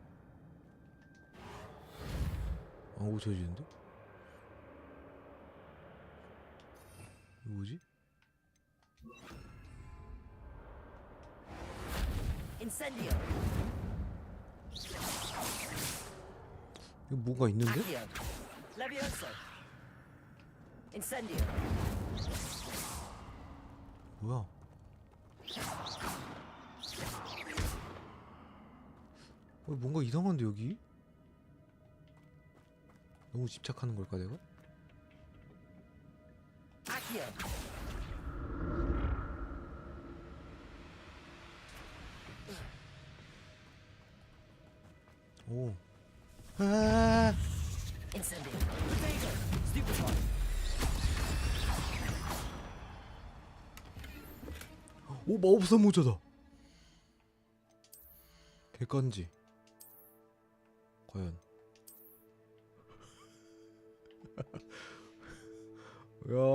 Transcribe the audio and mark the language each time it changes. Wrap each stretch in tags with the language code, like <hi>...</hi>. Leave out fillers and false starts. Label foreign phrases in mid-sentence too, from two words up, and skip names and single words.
<ko>안 고쳐지는데? 이거 뭐지?</ko> <la>Incendio.</la> <ko>이거 뭐가 있는데?</ko> <la>Accio. Levioso. Incendio.</la> <ko>뭐야? 뭔가 이상한데 여기? 너무 집착하는 걸까 내가?</ko> <la>Accio. 오. 아. Incendio. Protego. Stupefy.</la> <ko>오 마법사 모자다. 객관지. 과연. 야.</ko>